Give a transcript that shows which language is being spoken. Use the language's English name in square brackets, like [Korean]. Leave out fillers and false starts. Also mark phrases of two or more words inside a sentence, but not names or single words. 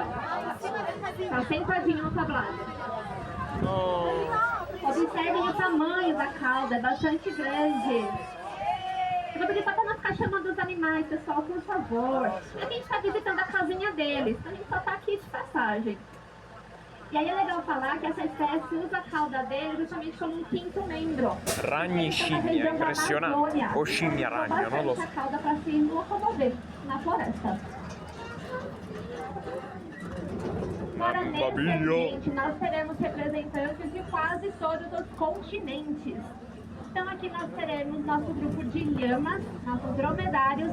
[Portuguese] Tá sentadinho no tablado. Observem o tamanho da cauda, é bastante grande. Eu vou pedir pra não ficar chamando os animais, pessoal, por favor. A gente tá visitando a casinha deles, a gente só tá aqui de passagem. E aí é legal falar que essa espécie usa a cauda dele justamente como um 5º membro. [Italian] Ragni scimmia, impressionante. O scimmia ragno, non lo so. [Portuguese] A cauda para se locomover. na floresta. Agora, nesse Babinho. ambiente, nós teremos representantes de quase todos os continentes. Então, aqui nós teremos nosso grupo de lhamas, nossos dromedários,